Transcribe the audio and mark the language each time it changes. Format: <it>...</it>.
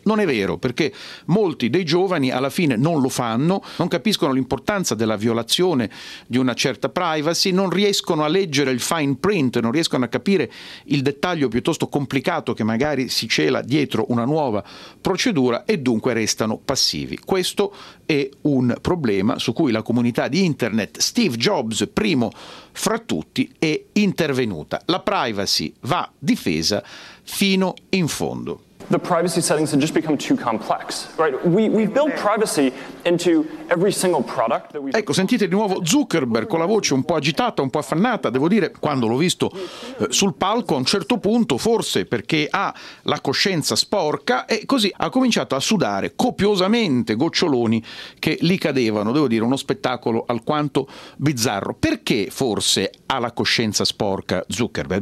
<it>Non è vero, perché molti dei giovani alla fine non lo fanno, non capiscono l'importanza della violazione di una certa privacy, non riescono a leggere il</it> <en>fine print,</en> <it>non riescono a capire il dettaglio piuttosto complicato che magari si cela dietro una nuova procedura, e dunque restano passivi. Questo è un problema su cui la comunità di internet, Steve Jobs primo fra tutti, è intervenuta. La privacy va difesa fino in fondo.</it> <en>The privacy settings have just become too complex, right? We build privacy into every single product that we...</en> <it>Ecco, sentite di nuovo Zuckerberg con la voce un po' agitata, un po' affannata. Devo dire, quando l'ho visto sul palco, a un certo punto, forse perché ha la coscienza sporca, e così ha cominciato a sudare copiosamente, goccioloni che li cadevano. Devo dire, uno spettacolo alquanto bizzarro. Perché forse ha la coscienza sporca Zuckerberg?</it>